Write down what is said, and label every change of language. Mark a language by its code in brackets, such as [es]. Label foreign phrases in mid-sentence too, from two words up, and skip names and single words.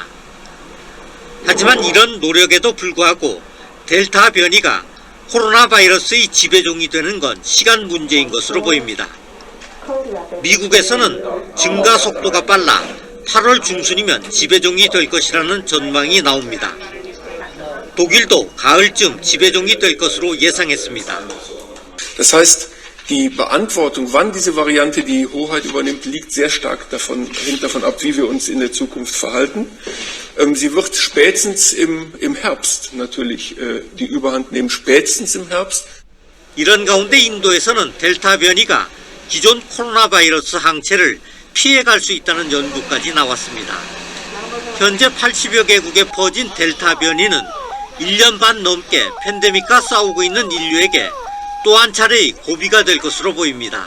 [ko] 하지만 이런 노력에도 불구하고 델타 변이가 코로나 바이러스의 지배종이 되는 건 시간 문제인 것으로 보입니다. 미국에서는 증가 속도가 빨라 8월 중순이면 지배종이 될 것이라는 전망이 나옵니다. 독일도 가을쯤 지배종이 될 것으로 예상했습니다. [de] Das heißt, die Beantwortung, wann diese Variante die Hoheit übernimmt, liegt sehr stark hängt davon ab, wie wir uns in der Zukunft verhalten. Sie wird spätestens im Herbst natürlich die Überhand nehmen, spätestens im Herbst. [ko] 이런 가운데 인도에서는 델타 변이가 기존 코로나 바이러스 항체를 피해갈 수 있다는 연구까지 나왔습니다. 현재 80여 개국에 퍼진 델타 변이는 1년 반 넘게 팬데믹과 싸우고 있는 인류에게 또 한 차례의 고비가 될 것으로 보입니다.